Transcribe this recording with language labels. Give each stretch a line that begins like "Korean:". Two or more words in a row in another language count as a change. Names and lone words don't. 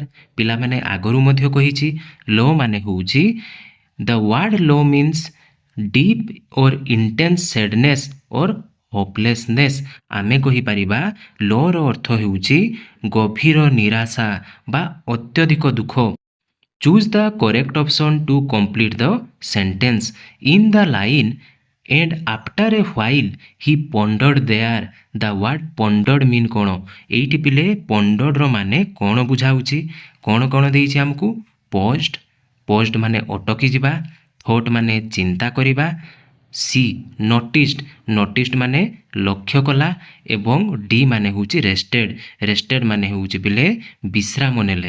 Odia: ପିଲାମାନେ ଆଗରୁ ମଧ୍ୟ କହିଛି ଲୋ ମାନେ ହେଉଛି
English: the word low means deep or intense sadness or hopelessness.
Odia: ଆମେ କହିପାରିବା ଲୋର ଅର୍ଥ ହେଉଛି ଗଭୀର ନିରାଶା ବା ଅତ୍ୟଧିକ ଦୁଃଖ।
English: Choose the correct option to complete the sentence. In the line and after a while he pondered there। the word pondered mean
Odia: କ'ଣ? ଏଇଠି ପିଲେ ponderedର ମାନେ କ'ଣ ବୁଝାଉଛି? କ'ଣ କ'ଣ ଦେଇଛି ଆମକୁ? ପୋଜ୍ଡ, ପୋଜ୍ଡ ମାନେ ଅଟକି ଯିବା, ଥଟ୍ ମାନେ ଚିନ୍ତା କରିବା, ସି ନୋଟିସ୍ଡ, ନୋଟିସ୍ଡ ମାନେ ଲକ୍ଷ୍ୟ କଲା ଏବଂ ଡି ମାନେ ହେଉଛି ରେଷ୍ଟେଡ୍, ରେଷ୍ଟେଡ୍ ମାନେ ହେଉଛି ପିଲେ ବିଶ୍ରାମ ନେଲେ।